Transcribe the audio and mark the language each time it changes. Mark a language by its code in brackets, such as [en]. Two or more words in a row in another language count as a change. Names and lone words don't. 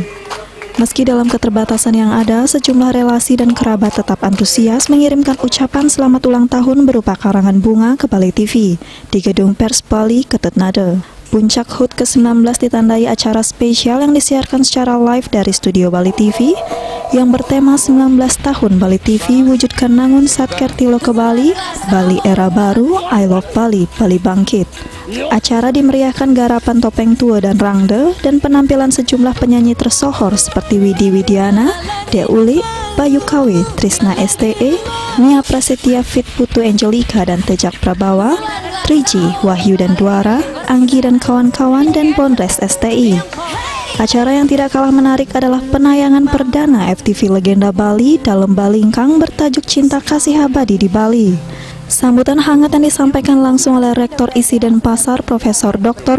[id] Meski dalam keterbatasan yang ada, sejumlah relasi dan kerabat tetap antusias mengirimkan ucapan selamat ulang tahun berupa karangan bunga ke Bali TV di Gedung Pers Bali, Ketutnade. Puncak HUT ke-19 ditandai acara spesial yang disiarkan secara live dari studio Bali TV yang bertema 19 tahun Bali TV wujudkan Nangun Satkerti Loka Bali, Bali era baru, [en] I love Bali, [id] Bali bangkit. Acara dimeriahkan garapan Topeng Tua dan Rangde dan penampilan sejumlah penyanyi tersohor seperti Widi Widiana, De Uli, Bayu KW, Trisna STE, Nia Prasetya Fit Putu Angelika dan Tejak Prabawa, Triji, Wahyu dan Duara, Anggi dan kawan-kawan dan Bondres STI. Acara yang tidak kalah menarik adalah penayangan perdana FTV Legenda Bali dalam Balingkang bertajuk Cinta Kasih Abadi di Bali. Sambutan hangat yang disampaikan langsung oleh Rektor ISI Denpasar Profesor Dr.